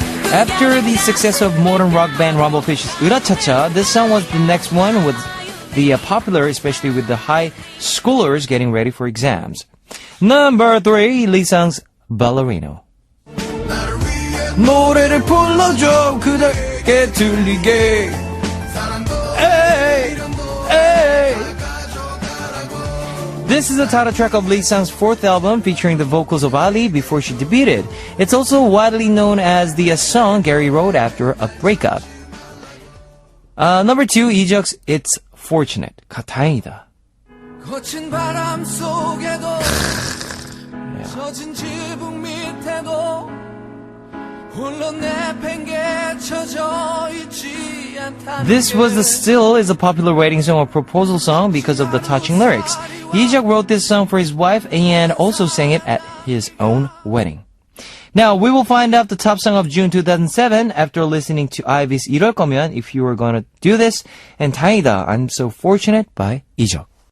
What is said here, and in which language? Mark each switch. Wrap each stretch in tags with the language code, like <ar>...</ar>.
<en>After the success of modern rock band Rumblefish's 으라차차, this song was the next one with the popular, especially with the high schoolers getting ready for exams. Number 3, Lee Sang's Ballerino.</en> <ko>노래를 불러줘 그대에게 들리게.</ko> <en>Hey, hey. This is the title track of Lee Sang's 4th album featuring the vocals of Ali before she debuted. It's also widely known as the song Gary wrote after a breakup. Number 2, 이적's It's Fortunate. 다행이다.</en> <ko>거친 바람 속에도 젖은 지붕 밑에도 홀로 내팽개쳐져 있지 않다.</ko> <en>This still is a popular wedding song or proposal song because of the touching lyrics. 이적 wrote this song for his wife and also sang it at his own wedding. Now, we will find out the top song of June 2007 after listening to IVE's 이럴 거면, If You Were Gonna Do This, and 다행이다, I'm So Fortunate by 이적.</en>